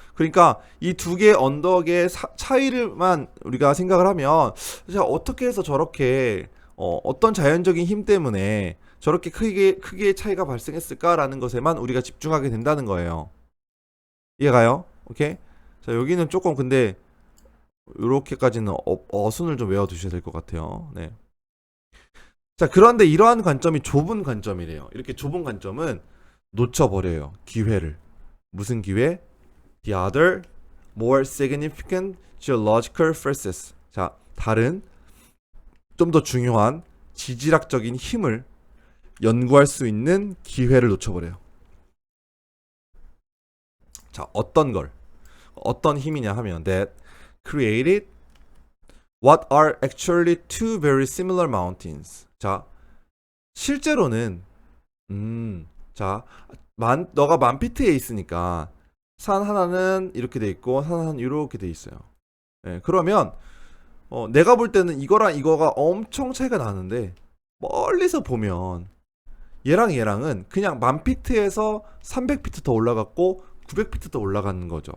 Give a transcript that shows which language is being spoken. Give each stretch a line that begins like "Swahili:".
Korean: 그러니까 이 두 개의 언덕의 차이를만 우리가 생각을 하면 자, 어떻게 해서 저렇게 어떤 자연적인 힘 때문에 저렇게 크기의 차이가 발생했을까라는 것에만 우리가 집중하게 된다는 거예요. 이해가요? 오케이? 자, 여기는 조금 근데 이렇게까지는 어순을 좀 외워두셔야 될 것 같아요. 네. 자, 그런데 이러한 관점이 좁은 관점이래요. 이렇게 좁은 관점은 놓쳐버려요. 기회를. 무슨 기회?
English: The other more significant geological forces.
Korean: 자, 다른 좀 더 중요한 지질학적인 힘을 연구할 수 있는 기회를 놓쳐버려요. 자, 어떤 힘이냐 하면
English: that created what are actually two very similar mountains.
Korean: 자, 실제로는 자, 너가 만피트에 있으니까 산 하나는 이렇게 돼 있고 산 하나는 이렇게 돼 있어요. 네, 그러면 내가 볼 때는 이거랑 이거가 엄청 차이가 나는데 멀리서 보면 얘랑은 그냥 만피트에서 300피트 더 올라갔고 900피트 더 올라가는 거죠.